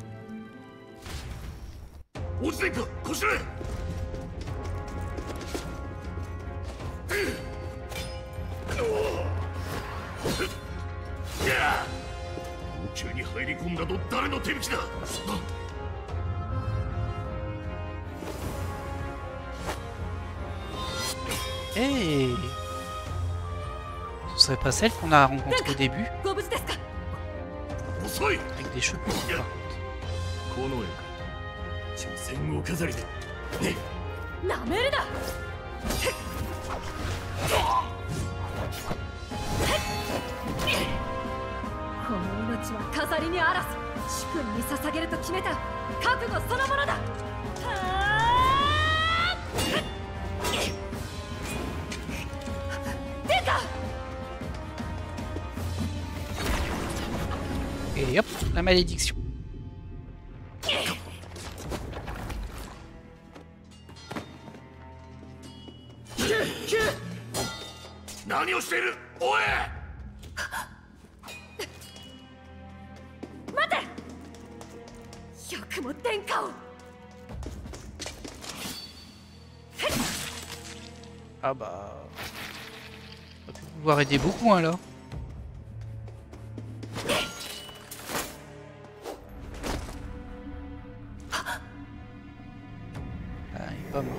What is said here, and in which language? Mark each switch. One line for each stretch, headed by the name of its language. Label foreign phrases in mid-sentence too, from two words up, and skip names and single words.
Japanese: 落ちていくか、こしらえ。宇宙に入り込んだの誰の手引きだ。
French: Hey, ce serait pas celle qu'on a rencontrée au début? Avec des cheveux courts, par contre.
Japanese: この命は飾りにあらず、主君に捧げると決めた覚悟そのものだ。
French: Et hop, la malédiction.
Japanese: 何をしている、おい。待て。よくも殿下を。
French: Ah bah... On va pouvoir aider beaucoup hein, là. Ah, il est pas mort.